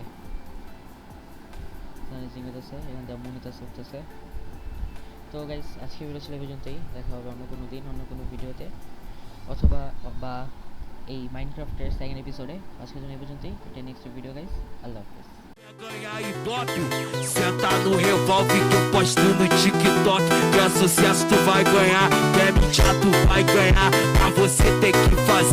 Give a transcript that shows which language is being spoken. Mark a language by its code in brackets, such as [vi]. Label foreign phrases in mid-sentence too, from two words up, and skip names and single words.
[bn] সানরাইজিং হয়ে যাচ্ছে এখান থেকে, মনিটাস উঠতেছে। তো গাইস আজকে ভিডিও ছিল এই পর্যন্তই, দেখা হবে অন্য কোনো দিন অন্য কোনো ভিডিওতে, অথবা বা এই মাইনক্রাফটের [en] second episode. [bn] আজকের জন্য এই পর্যন্তই, এটা [en] next video guys, [ar] الله حافظ. [pt] Ganhar Ibope, senta no revólver que eu posto no TikTok. Que é sucesso tu vai ganhar, que é mídia tu vai ganhar. Pra você ter que fazer